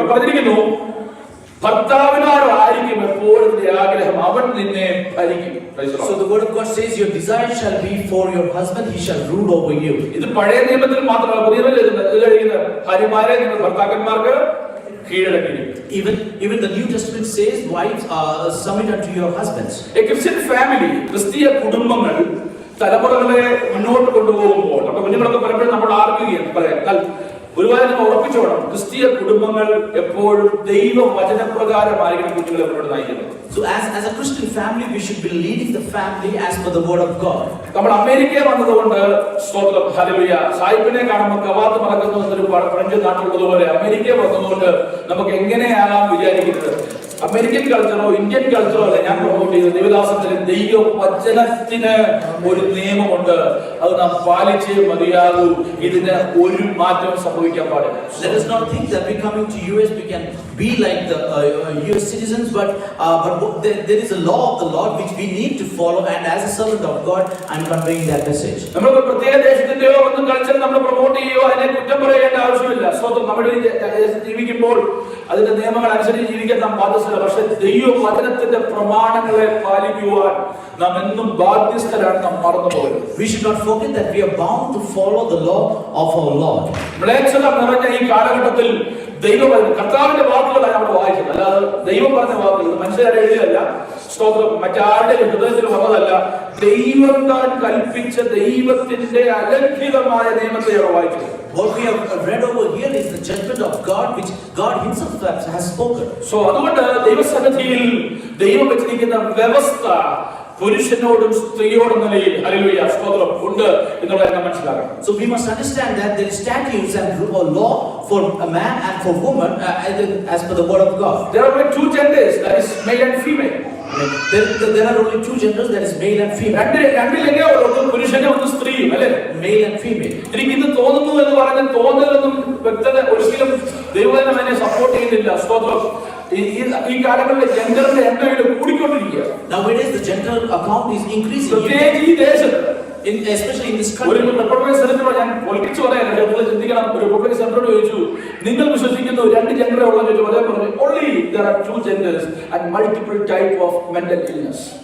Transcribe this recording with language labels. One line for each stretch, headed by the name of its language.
Malayalam: ഇവിടെ പറഞ്ഞിരിക്കുന്നു, ഭർത്താവിനോട് ആയിരിക്കും എപ്പോഴും ആഗ്രഹം, അവൻ നിന്നെ ഭരിക്കും.
English: So the word of God says your desire shall be for your husband, he shall rule over you.
Malayalam: ഇത് പഴയ നിയമത്തിൽ മാത്രമല്ല, പുതിയ നിയമത്തിൽ ഭാര്യമാരെ നിങ്ങൾ ഭർത്താക്കന്മാർക്ക് കീഴടക്കിയിരിക്കും.
English: Even the New Testament says wives submit unto your husbands. A Christian family,
Malayalam: ക്രിസ്തീയ കുടുംബങ്ങൾ തലമുറകളെ മുന്നോട്ട് കൊണ്ടുപോകുമ്പോൾ നമ്മുടെ കുഞ്ഞുങ്ങളൊക്കെ പലപ്പോഴും നമ്മൾ പറയാം, ഒരുപാട് നമ്മൾ ഉറപ്പിച്ചോണം, ക്രിസ്തീയ കുടുംബങ്ങൾ എപ്പോഴും ദൈവവചനപ്രകാരമായിരിക്കും കുഞ്ഞുങ്ങളെ മുന്നോട്ട് നയിക്കുന്നത്.
English: So as a Christian family, we should be leading the family as per the word of God.
Malayalam: നമ്മൾ അമേരിക്കയിൽ വന്നതുകൊണ്ട് സ്തോത്രം, ഹല്ലേലൂയ, സായിപ്പിനെ കാണുമ്പോൾ കവാത്ത് മറക്കുന്നു എന്നൊരു ഫ്രഞ്ച് നാട്ടിലുള്ളതുപോലെ അമേരിക്കയിൽ വന്നതുകൊണ്ട് നമുക്ക് എങ്ങനെയാകാം വിചാരിക്കുന്നത്. അമേരിക്കൻ കൾച്ചറോ ഇന്ത്യൻ കൾച്ചറോ അല്ല ഞാൻ പ്രൊമോട്ട് ചെയ്തത്. ദൈവദാസത്തിന് ദൈവവചനത്തിന് ഒരു നിയമമുണ്ട്, അത് നാം പാലിച്ചേ മതിയാകൂ. ഇതിന് ഒരു മാറ്റം സംഭവിക്കാൻ പാടില്ല.
English: Let us not think that we coming to US we can be like the US citizens, but there is a law of the Lord which we need to follow, and as a servant of God I'm conveying that message.
Malayalam: നമ്മൾ പ്രത്യേക ദേശത്തിന്റെയോ ഒന്നും culture നമ്മൾ promote ചെയ്യുകയോ അതിനെ കുറ്റം പറയേണ്ട ആവശ്യമില്ല. സ്വന്തം നമ്മുടെ ജീവിക്കുമ്പോൾ അതിന്റെ നിയമങ്ങൾ അനുസരിച്ച് ജീവിക്കാൻ നാം ബാധ്യസ്ഥ. പക്ഷേ ദൈവവചനത്തിന്റെ പ്രമാണങ്ങളെ പാലിക്കുവാൻ നാം എന്നും ബാധ്യസ്ഥരാണ്. നാം മറന്നുപോകരുത്.
English: We should not forget that we are bound to follow the law of our Lord.
Malayalam: മ്ലേച്ഛത നിറഞ്ഞ ഈ കാലഘട്ടത്തിൽ കർത്താവിന്റെ വാക്കുകളാണ് നമ്മൾ വായിച്ചത്, അല്ലാതെ ദൈവം പറഞ്ഞ വാക്കുകൾ മനുഷ്യരെ എഴുതിയതല്ല. സ്തോത്രം, മറ്റാരുടെ ഹൃദയത്തിൽ വന്നതല്ല. ദൈവം താൻ കൽപ്പിച്ച ദൈവത്തിന്റെ അലംഘിതമായ നിയമത്തെയാണ് വായിച്ചത്.
English: What we have read over here is the judgment of God which God himself has spoken.
Malayalam: So അതുകൊണ്ട് ദൈവസന്നിധിയിൽ ദൈവം വെച്ചിരിക്കുന്ന വ്യവസ്ഥ പുരുഷനോടും സ്ത്രീയോടും നിലയിൽ ഹല്ലേലൂയ സ്തോത്രം ഉണ്ട് എന്നുള്ളത് നാം മനസ്സിലാക്കണം.
English: So we must understand that there is statutes and law for a man and for woman as per the word of God. There are only two genders, that is male and female. There are only two genders, that is male and female.
Malayalam: രണ്ടിലേ ഉള്ളൂ, പുരുഷനും ഒന്ന് സ്ത്രീയും, അല്ലേ?
English: Male and female.
Malayalam: എനിക്ക് ഇന്ന് തോന്നുന്നു എന്ന് പറയുന്നത് തോന്നലൊന്നും വ്യക്തത ഒരിക്കലും ദൈവവചനം എന്നെ സപ്പോർട്ട് ചെയ്യുന്നില്ല. സ്തോത്രം, ഈ കാലങ്ങളിൽ ജെൻഡറിന്റെ എണ്ണം കൂടിക്കൊണ്ടിരിക്കുക.
English: Nowadays the gender account is increasing.
Malayalam: പ്രത്യേകിച്ച് ഈ ദേശത്ത്,
English: especially in this country.
Malayalam: ഒരു റിപ്പബ്ലിക് സെനറ്ററോട് ഞാൻ പൊളിപ്പിച്ചു പറയാനുണ്ട്. നിങ്ങൾ ചിന്തിക്കണം, ഒരു റിപ്പബ്ലിക് സെനറ്ററോട് ചോദിച്ചു, നിങ്ങൾ വിശ്വസിക്കുന്നു രണ്ട് ജെൻഡറേ ഉള്ളൂ ചോദിച്ചു. അതേ പറഞ്ഞു,
English: only there are two genders and multiple type of mental illness.